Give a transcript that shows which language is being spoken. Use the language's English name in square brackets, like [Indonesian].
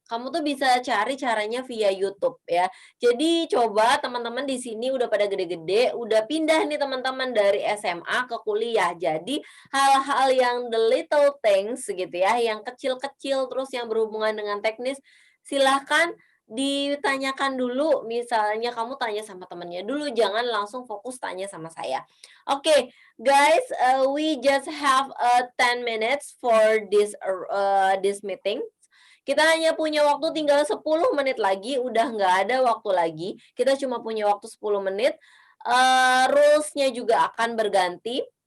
[Indonesian] Kamu tuh bisa cari caranya via YouTube ya. Jadi coba teman-teman di sini udah pada gede-gede, udah pindah nih teman-teman dari SMA ke kuliah. Jadi hal-hal yang [English] the little things [Indonesian] gitu ya, yang kecil-kecil terus yang berhubungan dengan teknis, silahkan ditanyakan dulu. Misalnya kamu tanya sama temennya dulu, jangan langsung fokus tanya sama saya. [English] Oke, guys, we just have 10 minutes for this meeting. [Indonesian] Kita hanya punya waktu tinggal 10 menit lagi, udah nggak ada waktu lagi. Kita cuma punya waktu 10 menit. Rules-nya juga akan berganti.